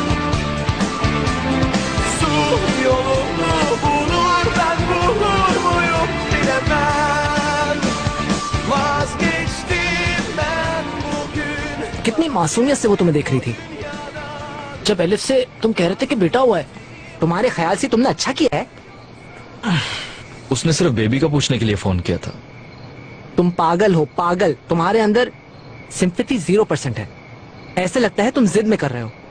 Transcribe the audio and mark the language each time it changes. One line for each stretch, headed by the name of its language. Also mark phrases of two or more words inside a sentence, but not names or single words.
Turkish: Su yolunu bulur ben bulur muyum bilemem. Vazgeçtim ben bugün.
Hindi: कितनी मासूमियत से वो तुम्हें देख रही थी। जब एलिफ से तुम कह रहे थे कि बेटा हुआ है, तुम्हारे ख्याल से तुमने अच्छा किया है। उसने सिर्फ बेबी का पूछने के लिए फोन किया था। तुम पागल हो पागल। तुम्हारे अंदर सिंपैथी 0% है। ऐसे लगता है तुम जिद में कर रहे हो।